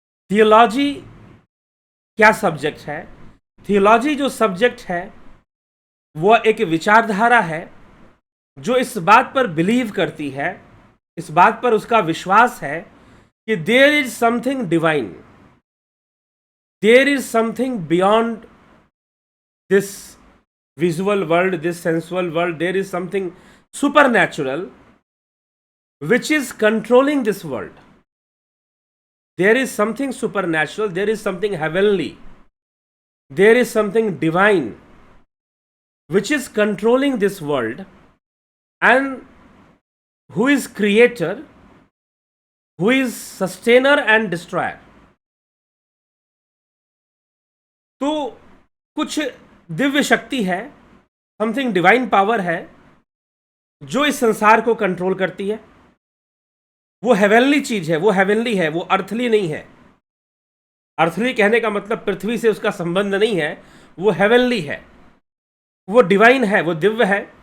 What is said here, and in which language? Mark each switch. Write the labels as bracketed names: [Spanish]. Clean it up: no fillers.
[Hindi] Theology क्या subject है? Theology जो सब्जेक्ट है वह एक विचारधारा है जो इस बात पर बिलीव करती है, इस बात पर उसका विश्वास है कि [English] There is something divine, there is something beyond this visual world, this sensual world, there is something supernatural which is controlling this world. There is something supernatural, there is something heavenly, there is something divine which is controlling this world, and who is creator, who is sustainer and destroyer. [Hindi] तो कुछ दिव्य शक्ति है, something divine power है जो इस संसार को control करती है। वो हेवनली चीज है, वो हेवनली है, वो अर्थली नहीं है। अर्थली कहने का मतलब पृथ्वी से उसका संबंध नहीं है, वो हेवनली है, वो डिवाइन है, वो दिव्य है,